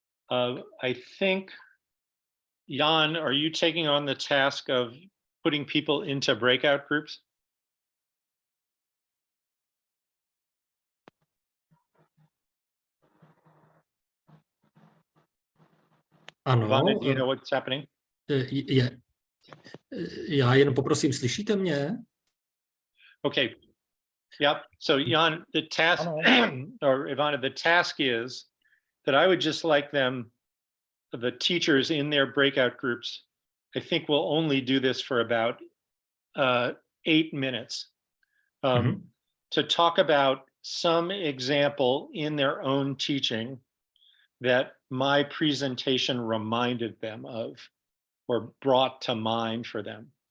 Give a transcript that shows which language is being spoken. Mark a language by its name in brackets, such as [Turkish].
[English] I think, Jan, are you taking on the task of putting people into breakout groups? [Czech] Ano. [English] Ivana, do you know what's happening? [Czech] Já jen poprosím, slyšíte mě? [English] Okay. Yep. So Jan, the task, or Ivana, the task is that I would just like them, the teachers in their breakout groups, I think we'll only do this for about 8 minutes, to talk about some example in their own teaching that my presentation reminded them of or brought to mind for them.